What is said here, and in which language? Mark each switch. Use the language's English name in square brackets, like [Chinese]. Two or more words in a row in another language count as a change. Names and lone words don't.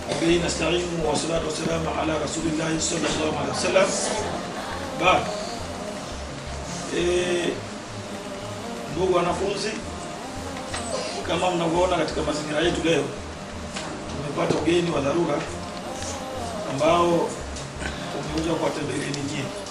[Arabic] وبه نستعين والصلاة والسلام على رسول الله صلى الله عليه وسلم. [Swahili] Baada ndugu wanafunzi, kama mnavyoona katika mazingira yetu leo, tumepata ugeni wa dharura ambao umekuja kuwatembelea nyinyi.